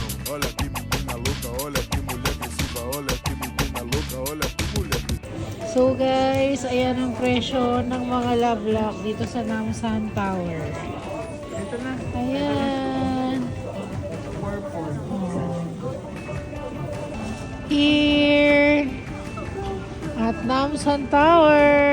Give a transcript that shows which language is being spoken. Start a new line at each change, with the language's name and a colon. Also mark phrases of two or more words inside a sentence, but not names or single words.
Portuguese: Olha que menina louca, olha que mulher agressiva, olha que menina louca, olha que mulher agressiva.
English: So guys,
Filipino: ayan ang presyo ng mga
English: love lock
Filipino: dito sa Namsan Tower. Ito na. Ayan.
English: Here at Namsan Tower.